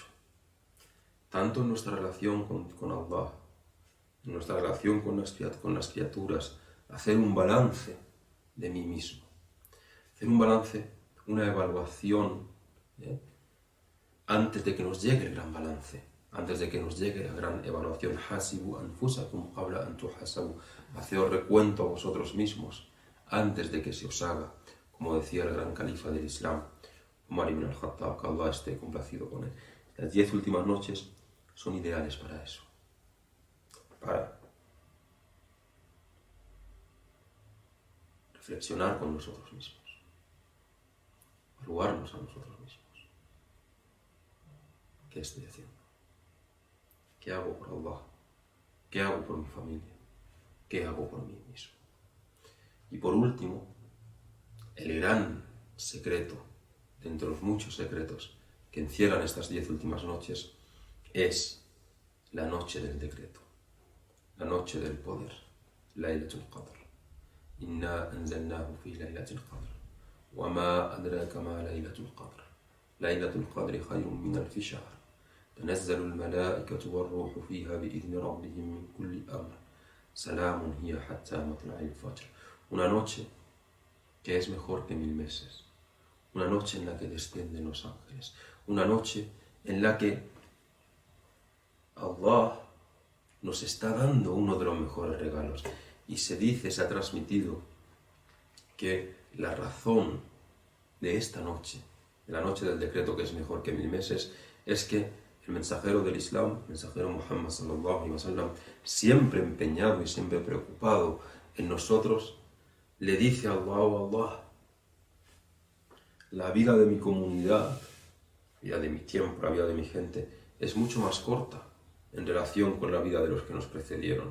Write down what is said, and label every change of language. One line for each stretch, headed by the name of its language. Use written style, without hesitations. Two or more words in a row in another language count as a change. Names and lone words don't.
Spanish: Tanto en nuestra relación con Allah, en nuestra relación con las criaturas, hacer un balance de mí mismo. Hacer un balance, una evaluación, antes de que nos llegue el gran balance, antes de que nos llegue la gran evaluación.
Arabic: حاسبوا أنفسكم قبل أن تحاسبوا.
Spanish: Haceos recuento a vosotros mismos antes de que se os haga, como decía el gran califa del Islam, Umar ibn al-Khattab, que Allah esté complacido con él. Las 10 últimas noches son ideales para eso, para reflexionar con nosotros mismos, evaluarnos a nosotros mismos. ¿Qué estoy haciendo? ¿Qué hago por Allah? ¿Qué hago por mi familia? ¿Qué hago por mí mismo? Y por último, el gran secreto, de entre los muchos secretos que encierran estas 10 últimas noches, es la noche del decreto, la noche del poder, Laylatul Qadr.
Arabic: إنا أنزلناه في ليلة القدر وما أدراك ما ليلة القدر. ليلة القدر خير من ألف شهر. تنزل الملائكة والروح فيها بإذن ربهم من كل أمر سلام هي حتى مطلع الفجر.
Spanish: Una noche que es mejor que 1000 meses. Una noche en la que descienden los ángeles. Una noche en la que Allah nos está dando uno de los mejores regalos. Y se dice, se ha transmitido, que la razón de esta noche, de la noche del decreto que es mejor que 1000 meses, es que el mensajero del Islam, el mensajero Muhammad
Arabic: صلى الله عليه وسلم,
Spanish: siempre empeñado y siempre preocupado en nosotros, le dice a Allah: oh Allah, la vida de mi comunidad, la vida de mi tiempo, la vida de mi gente, es mucho más corta en relación con la vida de los que nos precedieron.